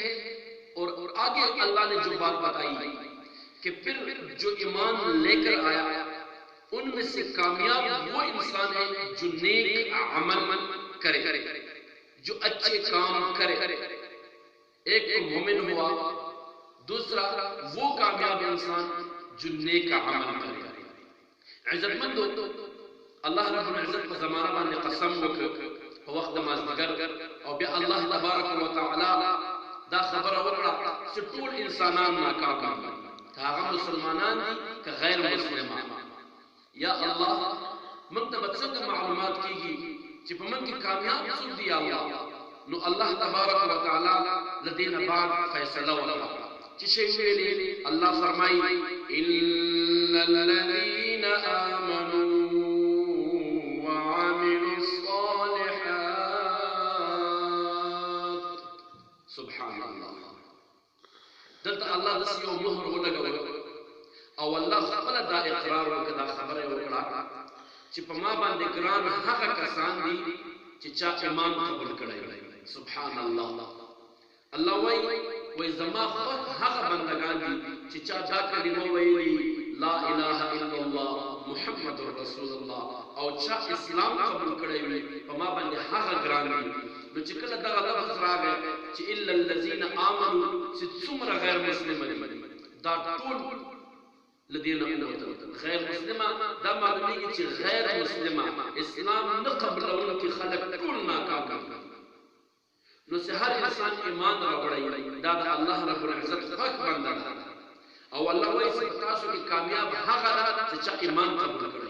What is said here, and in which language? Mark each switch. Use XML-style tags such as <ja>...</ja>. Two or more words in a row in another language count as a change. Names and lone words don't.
<ur>اور آگے اللہ نے جو بات بتائی کہ پھر جو ایمان لے کر آیا ان میں سے کامیاب وہ انسان ہے جو نیک عمل کرے، جو اچھے کام کرے۔ ایک تو مومن ہوا، دوسرا وہ کامیاب انسان جو نیک عمل کرے۔</ur> <ps>عزت مندو، اللہ رب العزت کو زمانہ باندې قسم وکړ په وخت د مازدیګر او بیا الله تبارک وتعالی دا خبره وکړه چې ټول انسانان ناکام دي، که هغه مسلمانان دي که غیر مسلمان۔ یا الله موږ ته به څنګه معلومات کیږي چې په موږ کې کامیاب څوک دي؟ یا الله، نو الله تبارک وتعالی له دې نه بعد فیصله وکړه چې شی ویلي الله فرمایي</ps> <ar>الا الذين آمنوا وعملوا الصالحات۔ سبحان الله،</ar> <ps>دلته الله داسې یو مهر ولګوي او الله خپل دا اقرار وکړه، دا خبره وکړه چې په ما باندې ګران هغه کسان دي چې چا ایمان قبول کړی۔</ps> <ar>سبحان الله،</ar> <ps>الله وایي زما خو هغه بندگان دي چې چا دا کلمه ویلي</ps> <ar>لا اله الا الله محمد رسول الله</ar> <ps>او چا اسلام قبول کړی وي، په ما باندې هغه ګران دي۔ نو چې کله دغه لفظ راغی چې</ps> <ar>الا الذين آمنوا،</ar> <ps>چې څومره غیر مسلم دي دا ټول</ps> <ar>لدينا قوة غير مسلمة،</ar> <ps>دا معلومي چې غیر مسلمة اسلام نه قبلونکي خلق ټول ناکام دي۔ نو چې هر انسان ایمان راوړي دا د الله رب العزت خوښ بنده ده، او الله وایي چې تاسو کې کامیاب هغه ده چې چا ایمان قبول کړی۔</ps>